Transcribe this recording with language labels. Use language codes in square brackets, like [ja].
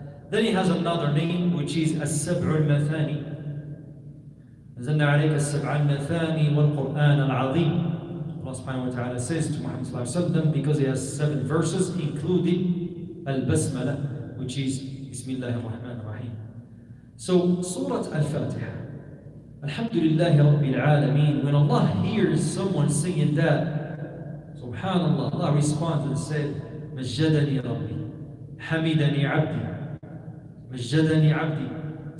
[en] Then it has another name, which is السبع المثاني. [ar] نزلنا عليك السبع المثاني والقرآن العظيم. [en] Allah subhanahu wa ta'ala says to Muhammad sallallahu alaihi wasallam, because it has 7 verses, including Al-Basmala, which is [ar] Bismillah ar-Rahman ar-Rahim. [en] So, Surah Al-Fatiha. [ar] Alhamdulillah Rabbil Alameen. [en] When Allah hears someone singing that, subhanallah, Allah responds and said, [ar] Majjadani Rabbi, Hamidani Abdi, Majjadani Abdi.